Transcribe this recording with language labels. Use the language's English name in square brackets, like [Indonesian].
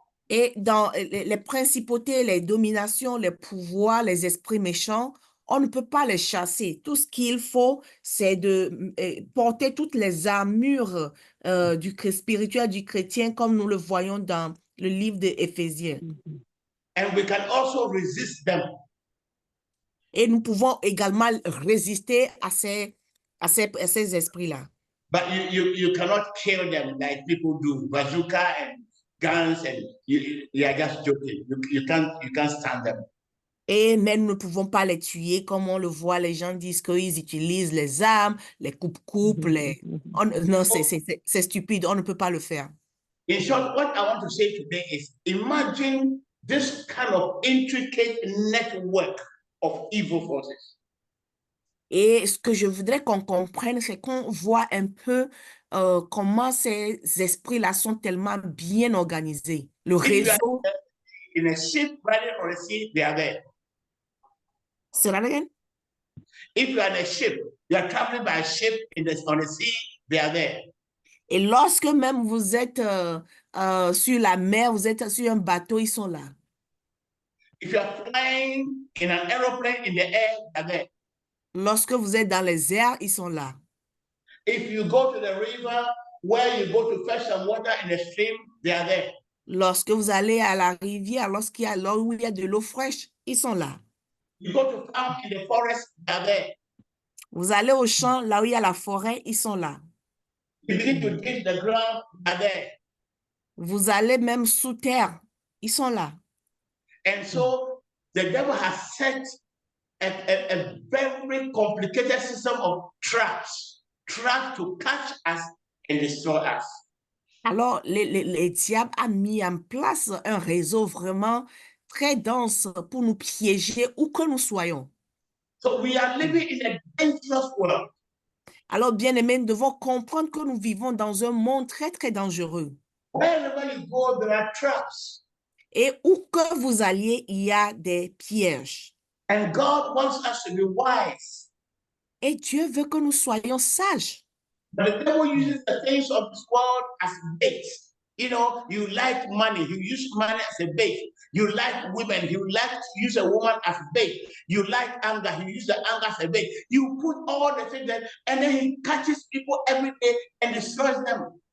[French] Et dans les principautés, les dominations, les pouvoirs, les esprits méchants, on ne peut pas les chasser. Tout ce qu'il faut, c'est de porter toutes les armures spirituelles du chrétien, comme nous le voyons dans le livre d'Éphésiens. [English] And we can also resist them. [French] Et nous pouvons également résister à ces esprits-là. [English] But you cannot kill them like people do, bazooka and guns, and you are just joking. You can't stand them. [French] Et même nous ne pouvons pas les tuer comme on le voit, les gens disent qu'ils utilisent les armes, les coupes-coupes, non, c'est stupide, on ne peut pas le faire. [English] In short, what I want to say today is imagine this kind of intricate network of evil forces. [French] Et ce que je voudrais qu'on comprenne, c'est qu'on voit un peu comment ces esprits-là sont tellement bien organisés. Le réseau. [English] In a ship riding on the sea, they are there. Say that again? If you are in a ship, you are traveling by a ship on the sea, they are there. [French] Et lorsque même vous êtes sur la mer, vous êtes sur un bateau, ils sont là. [English] If you are flying in an aeroplane in the air, they are there. [French] Lorsque vous êtes dans les airs, ils sont là. [English] If you go to the river where you go to fetch some water in the stream, they are there. [French] Lorsque vous allez à la rivière, là où il y a de l'eau fraîche, ils sont là. [English] You go to farm in the forest, they are there. [French] Vous allez au champ, là où il y a la forêt, ils sont là. [English] You begin to dig the ground, they are there. [French] Vous allez même sous terre, ils sont là. [English] And so the devil has set a very complicated system of traps to catch us and destroy us. [French] Alors, les diables a mis en place un réseau vraiment très dense pour nous piéger où que nous soyons. [English] So we are living in a dangerous world. [French] Alors, bien-aimés, nous devons comprendre que nous vivons dans un monde très, très dangereux. [English] Wherever you go, there are traps. [French] Et où que vous alliez, il y a des pièges. [English] And God wants us to be wise. [French] Et Dieu veut que nous soyons sages. [English] But the devil uses the things of this world as bait. You know, you like money, you use money as a bait. You like women, you like to use a woman as bait. You like anger, you use the anger as a bait. You put all the things there, and then he catches people every day and destroys them.